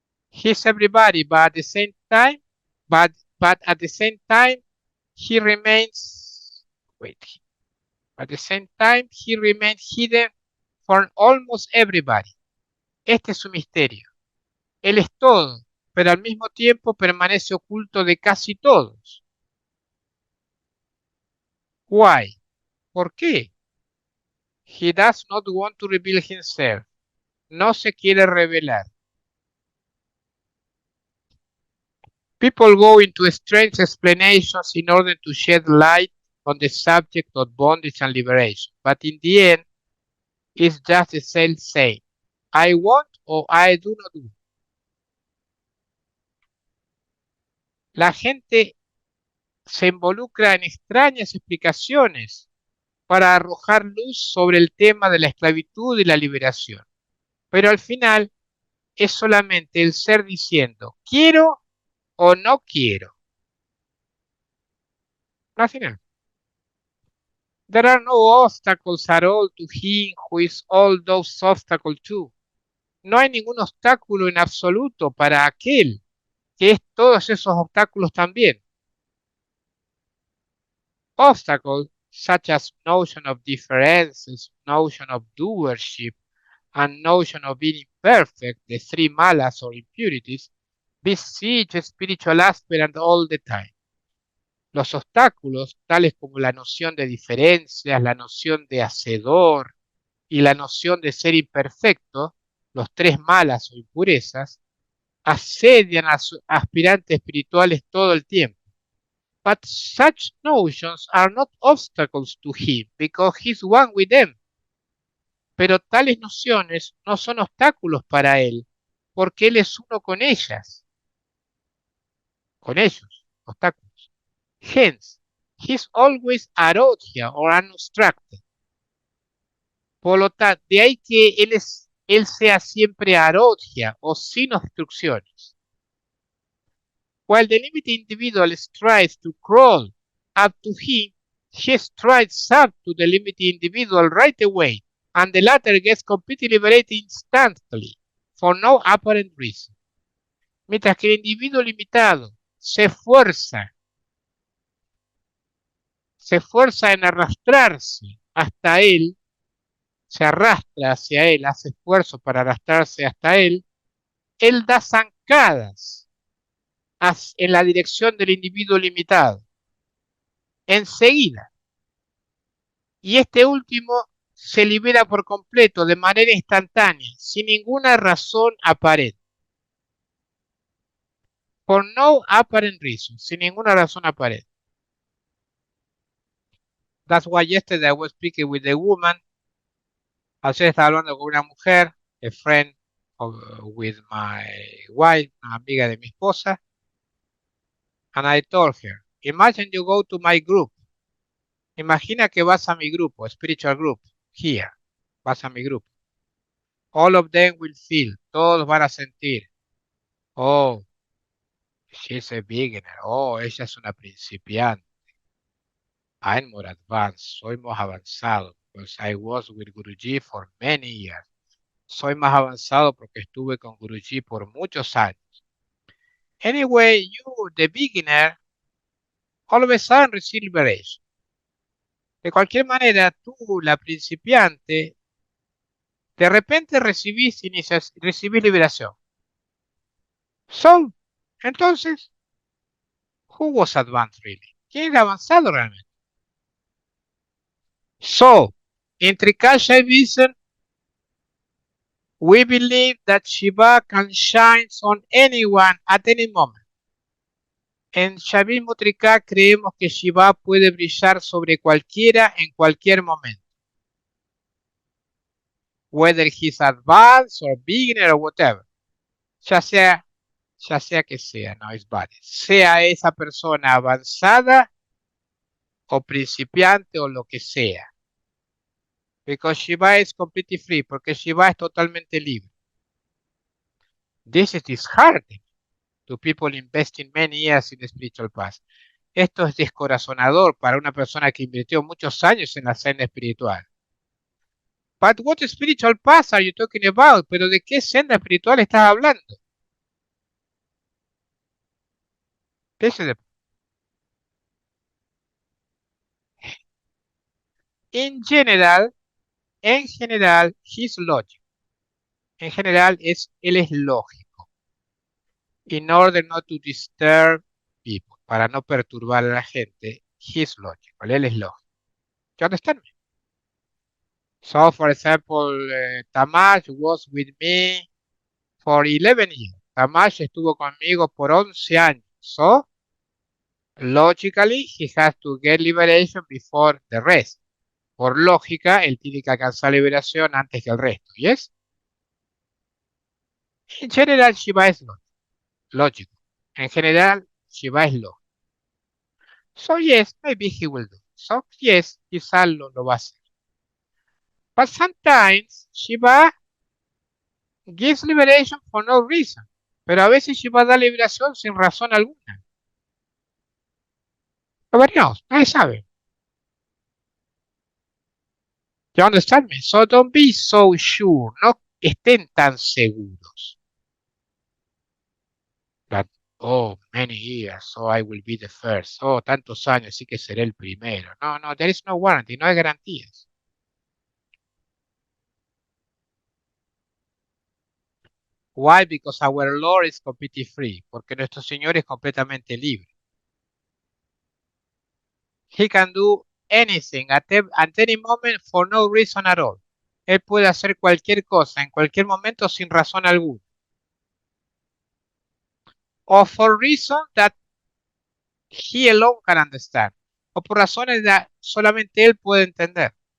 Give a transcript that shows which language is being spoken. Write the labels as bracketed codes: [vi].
[en] He's everybody, but at the same time, but at the same time, he remains. Wait. At the same time, he remains hidden from almost everybody. [es] Este es su misterio. Él es todo, pero al mismo tiempo permanece oculto de casi todos. [en] Why? [es] ¿Por qué? [en] He does not want to reveal himself. [es] No se quiere revelar. [en] People go into strange explanations in order to shed light on the subject of bondage and liberation, but in the end, it's just the same. I want or I do not want. [es] La gente se involucra en extrañas explicaciones para arrojar luz sobre el tema de la esclavitud y la liberación. Pero al final es solamente el ser diciendo quiero o no quiero. Al final. [en] There are no obstacles at all to him who is all those obstacles too. [es] No hay ningún obstáculo en absoluto para aquel que es todos esos obstáculos también. [en] Obstacles such as notion of differences, notion of doership, and notion of being imperfect, the three malas or impurities, besiege spiritual aspirant all the time. [es] Los obstáculos, tales como la noción de diferencias, la noción de hacedor y la noción de ser imperfecto, los tres malas o impurezas, asedian a sus aspirantes espirituales todo el tiempo. [en] But such notions are not obstacles to him, because he's one with them. [es] Pero tales nociones no son obstáculos para él, porque él es uno con ellas, con ellos, obstáculos. [en] Hence, he's always arotia or unobstructed. [es] Por lo tanto, de ahí que él sea siempre arotia o sin obstrucciones. [en] While the limited individual strives to crawl up to him, he strides up to the limited individual right away, and the latter gets completely liberated instantly, for no apparent reason. [es] Mientras que el individuo limitado se esfuerza en arrastrarse hasta él, se arrastra hacia él, hace esfuerzo para arrastrarse hasta él da zancadas en la dirección del individuo limitado, enseguida. Y este último se libera por completo, de manera instantánea, sin ninguna razón aparente. [en] For no apparent reason, [es] sin ninguna razón aparente. [en] That's why yesterday I was speaking with a woman. [es] Ayer estaba hablando con una mujer, [en] a friend with my wife, [es] una amiga de mi esposa. [en] And I told her, imagine you go to my group. [es] Imagina que vas a mi grupo, [en] spiritual group, here. [es] Vas a mi grupo. [en] All of them will feel, [es] todos van a sentir. [en] Oh, she's a beginner. [es] Oh, ella es una principiante. [en] I'm more advanced. [es] Soy más avanzado. [en] Because I was with Guruji for many years. [es] Soy más avanzado porque estuve con Guruji por muchos años. [en] Anyway, you, the beginner, all of a sudden receive liberation. [es] De cualquier manera, tú, la principiante, de repente recibís liberación. [en] So, [es] entonces, [en] who was advanced really? [es] ¿Quién era avanzado realmente? [en] So, in Trikashaivism, we believe that Shiva can shine on anyone at any moment. [es] En Shaivismo Trika creemos que Shiva puede brillar sobre cualquiera en cualquier momento. [en] Whether he's advanced or beginner or whatever. [es] Ya sea que sea, no es [en] bad. [es] Sea esa persona avanzada o principiante o lo que sea. [en] Because Shiva is completely free, [es] porque Shiva es totalmente libre. [en] This is disheartening to people investing many years in the spiritual path. [es] Esto es descorazonador para una persona que invirtió muchos años en la senda espiritual. [en] But what spiritual path are you talking about? [es] ¿Pero de qué senda espiritual estás hablando? [en] This is the- In general, [es] en general, [en] he's logic. [es] En general, él es lógico. [en] In order not to disturb people, [es] para no perturbar a la gente, [en] he's logical. [es] Él es lógico. [en] You understand me? So, for example, Tamash was with me for 11 years. [es] Tamash estuvo conmigo por 11 años. [en] So, logically, he has to get liberation before the rest. [es] Por lógica, él tiene que alcanzar liberación antes que el resto. [en] ¿Yes? In general, [es] Shiva es lógico. En general, Shiva es lógico. [en] So, yes, maybe he will do. So, yes, [es] quizás lo va a hacer. [en] But sometimes Shiva gives liberation for no reason. [es] Pero a veces Shiva da liberación sin razón alguna. [en] Nobody knows. [es] Nadie sabe. [en] You understand me? So don't be so sure. [es] No estén tan seguros. [en] That, oh, many years, so I will be the first. [es] Oh, tantos años, sí que seré el primero. [en] No, no, there is no warranty, [es] no hay garantías. [en] Why? Because our Lord is completely free. [es] Porque nuestro Señor es completamente libre. [en] He can do anything at any moment for no reason at all. [es] Él puede hacer cualquier cosa en cualquier momento sin razón alguna. [en] Or for reason that he alone can understand. [es] O por razones que solamente él puede entender.